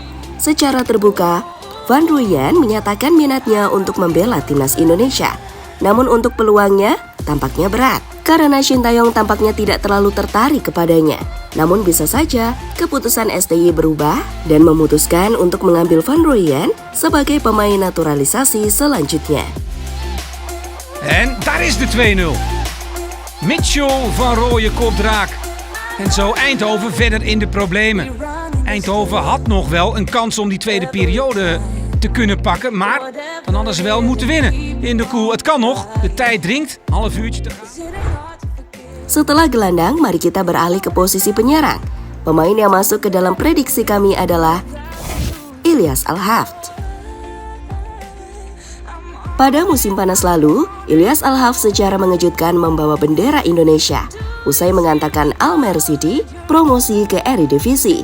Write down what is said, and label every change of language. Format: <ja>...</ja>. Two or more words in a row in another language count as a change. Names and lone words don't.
<id>Secara terbuka, Van Rooyen menyatakan minatnya untuk membela timnas Indonesia. Namun untuk peluangnya, tampaknya berat. Karena Shin Tae-yong tampaknya tidak terlalu tertarik kepadanya. Namun bisa saja keputusan STY berubah dan memutuskan untuk mengambil Van Rooyen sebagai pemain naturalisasi selanjutnya.</id> <nl>En daar is de 2-0. Mitchell van Rooyen kopt raak. En zo Eindhoven verder in de problemen. Eindhoven had nog wel een kans om die tweede periode te kunnen pakken, maar dan hadden ze wel moeten winnen. In de koel, het kan nog, de tijd dringt, half uurtje te gaan.</nl> <id>Setelah gelandang, mari kita beralih ke posisi penyerang. Pemain yang masuk ke dalam prediksi kami adalah Ilyas Al-Haft. Pada musim panas lalu, Ilyas Al-Haf secara mengejutkan membawa bendera Indonesia usai mengantarkan Almere City promosi ke Eredivisie.</id>